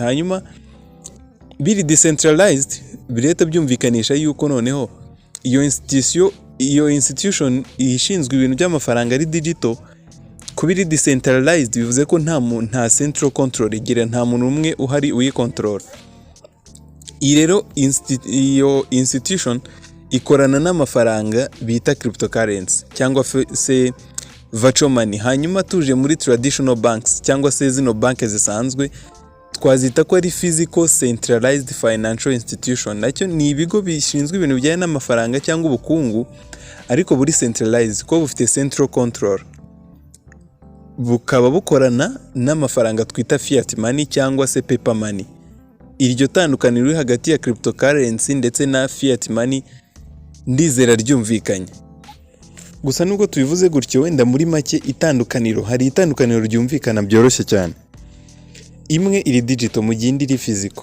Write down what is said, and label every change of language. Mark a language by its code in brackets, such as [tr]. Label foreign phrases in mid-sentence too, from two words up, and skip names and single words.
[rw] Hanyuma biri decentralized bireta byumvikanisha yuko noneho iyo institution ishinzwe ibintu by'amafaranga ari digital, kubiri decentralized bivuze ko nta [en] central control [rw] igira, nta muntu umwe uhari uyikontorora. Iyi rero iyo institution ikorana n'amafaranga bita cryptocurrency cyangwa se [en] virtual money. [rw] Hanyuma tuje muri [en] traditional banks [rw] cyangwa se zino banki zisanzwe twazita ko ari [en] physical centralized financial institution. [rw] Nacyo ni ibigo bishinzwe ibintu bijyanye n'amafaranga cyangwa ubukungu ariko buri centralized, ko bufite [en] central control, [rw] bukaba bukorana n'amafaranga twita [en] fiat money [rw] cyangwa se [en] paper money. [rw] Iryo tandukaniro riri hagati ya cryptocurrency ndetse na [en] fiat money [rw] ndizera ryumvikanye. Gusa nubwo tubivuze gutyo, wenda muri make hari itandukaniro ryumvikana byoroshye cyane. Imwe iri digital mu gihe indi iri physical.